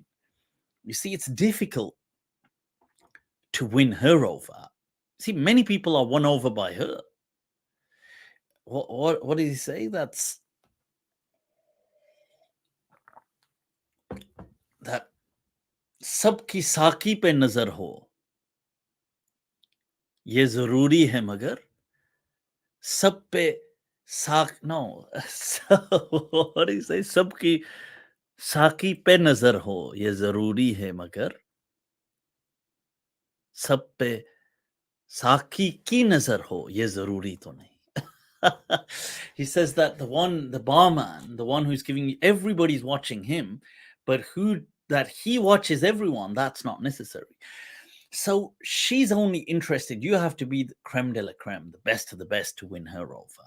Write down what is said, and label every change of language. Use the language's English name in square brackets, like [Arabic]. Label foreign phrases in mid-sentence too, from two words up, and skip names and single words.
[English] You see, it's difficult to win her over. See, many people are won over by her. What did he say? That's that [Hindi] सबकी साकी पे नजर हो, ये जरूरी है मगर सब पे [English] no. So what do you say? [Hindi] सबकी साकी पे नजर हो, ये जरूरी है मगर सब पे साकी की नजर हो, ये जरूरी तो नहीं. [English] He says that the barman, the one who's giving, everybody's watching him, but that he watches everyone, that's not necessary. So she's only interested, you have to be the [French] creme de la creme, [English] the best of the best, to win her over.